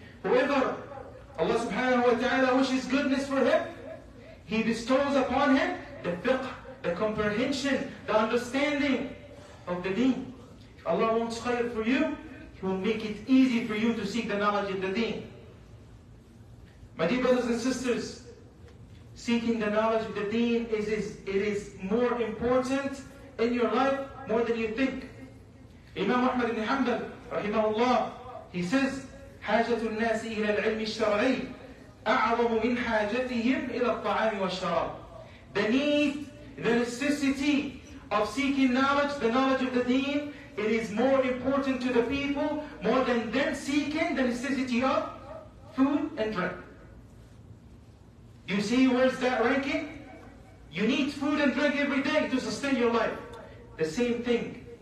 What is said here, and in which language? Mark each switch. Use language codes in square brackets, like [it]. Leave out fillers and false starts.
[en] Whoever Allah subhanahu wa ta'ala wishes goodness for him, He bestows upon him the fiqh, the comprehension, the understanding of the deen. If Allah wants khayr for you, He will make it easy for you to seek the knowledge of the deen. My dear brothers and sisters, seeking the knowledge of the deen is more important in your life more than you think. [ar] Imam Ahmad ibn Hanbal, rahimahullah, [en] he says, [ar] حاجة الناس إلى العلم الشرعي أعظم من حاجتهم إلى الطعام والشراب. [en] The need, the necessity of seeking knowledge, the knowledge of the deen, it is more important to the people more than them seeking the necessity of food and drink. You see where's that ranking? You need food and drink every day to sustain your life. The same thing.